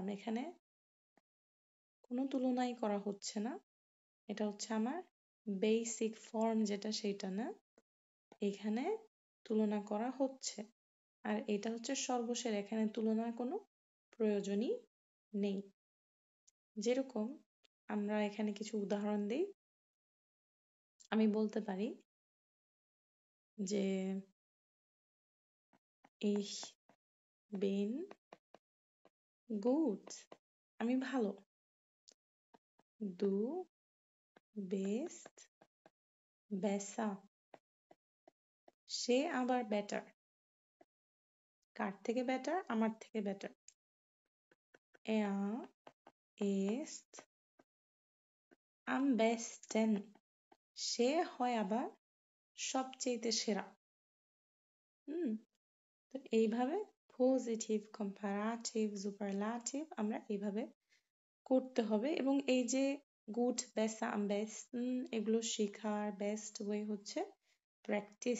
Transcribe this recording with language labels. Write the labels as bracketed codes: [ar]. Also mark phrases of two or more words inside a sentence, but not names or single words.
[bn] এখানে কোনো তুলনাই করা হচ্ছে না, এটা হচ্ছে আমার [en] basic form [bn] যেটা, সেটা না, এখানে তুলনা করা হচ্ছে। আর এটা হচ্ছে সর্বশেষ, এখানে তুলনার কোনো প্রয়োজনই নেই। যেরকম আমরা এখানে কিছু উদাহরণ দিই। আমি বলতে পারি যে [de] ich bin gut, [bn] আমি ভালো। [de] Du bist besser, [bn] সে আবার বেটার। কার থেকে বেটার? আমার থেকে বেটার। [de] Er ist am besten, [bn] সে হয় আবার সবচেয়ে সেরা। তো এইভাবে [en] positive, comparative, superlative [bn] আমরা এইভাবে করতে হবে। এবং এই যে [de] gut, besser, am besten, [bn] এগুলো শেখার [en] best way [bn] হচ্ছে প্র্যাকটিস।